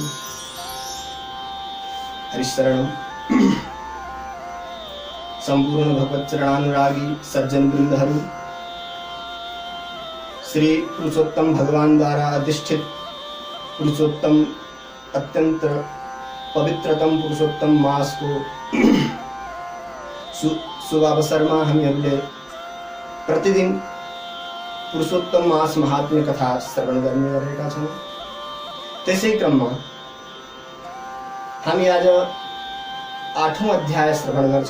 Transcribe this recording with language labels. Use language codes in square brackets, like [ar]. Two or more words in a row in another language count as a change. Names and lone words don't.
[ne] हरिशरणं। संपूर्ण भगवत चरणानुरागी सज्जन वृन्दहरू, श्री पुरुषोत्तम भगवान द्वारा अधिष्ठित पुरुषोत्तम अत्यंत पवित्रतम पुरुषोत्तम मास को शुभ अवसरमा हामीहरूले प्रतिदिन पुरुषोत्तम मास महात्म्य कथा श्रवण गर्ने गरेका छौं। त्यसै क्रममा हामी आज 8औं अध्याय श्रवण गर्छौं।